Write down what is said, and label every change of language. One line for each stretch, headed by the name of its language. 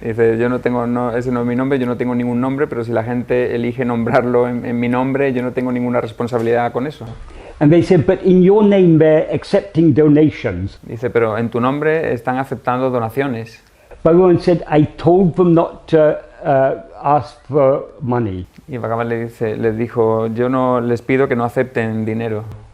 Spanish: Dice, ese no es mi nombre, yo no tengo ningún nombre, pero si la gente elige nombrarlo en mi nombre, yo no tengo ninguna responsabilidad con eso.
English: And they said, but in your name they're accepting donations.
Spanish: Dice, pero en tu nombre están aceptando donaciones.
English: Bhagavan said, I told them not to ask for money.
Spanish: Y Bhagavan les dijo, yo no les pido que no acepten dinero.